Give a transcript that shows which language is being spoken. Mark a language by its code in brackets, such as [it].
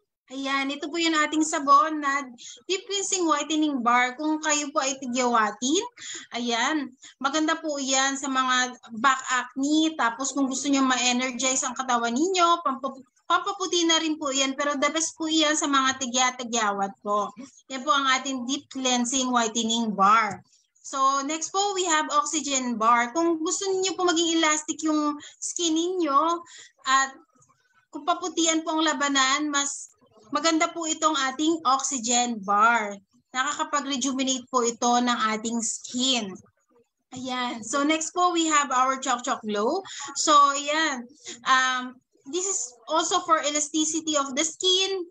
[tl] Ayan, ito po yung ating sabon na deep cleansing whitening bar. Kung kayo po ay tigyawatin, ayan, maganda po yan sa mga back acne. Tapos kung gusto nyo ma-energize ang katawan ninyo, pampaputi na rin po yan. Pero [en] the best [tl] po yan sa mga tigyawat po. Yan po ang ating deep cleansing whitening bar. [en] So next po, we have oxygen bar. [tl] Kung gusto niyo po maging elastic yung skin ninyo at kung paputian po ang labanan, mas maganda po itong ating oxygen bar. Nakakapag-rejuvenate po ito ng ating skin. Ayan. [en] So next po, we have our Choc Choc Glow. So ayan. This is also for elasticity of the skin.